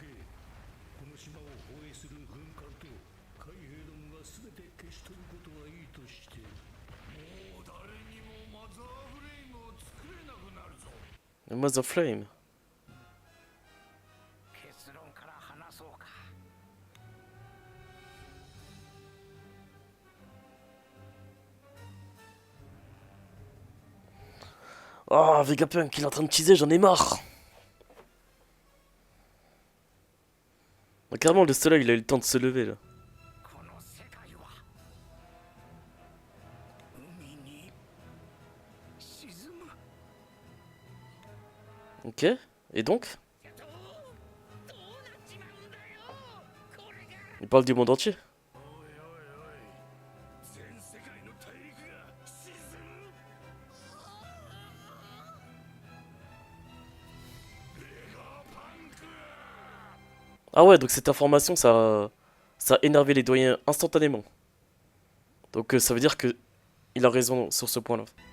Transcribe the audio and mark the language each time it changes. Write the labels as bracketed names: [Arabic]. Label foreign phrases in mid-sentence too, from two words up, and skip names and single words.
[Japanese] この島を包囲する軍艦と海兵どもが全て消し飛ぶことはいいとして、もう誰にもマザーフレイムを作れなくなるぞ。 Mother Flame. 結論から話そうか。 [French] Oh, Vegapunk, il est en train de teaser, j'en ai marre. Carrément, le soleil, il a eu le temps de se lever, là. [Japanese] この世界は海に沈む。 [French] Ok, et donc? Il parle du monde entier. [Japanese] おいおいおい、全世界の大陸が沈む。 [French] Ah ouais, donc cette information, ça a énervé les doyens instantanément. Donc ça veut dire que il a raison sur ce point-là.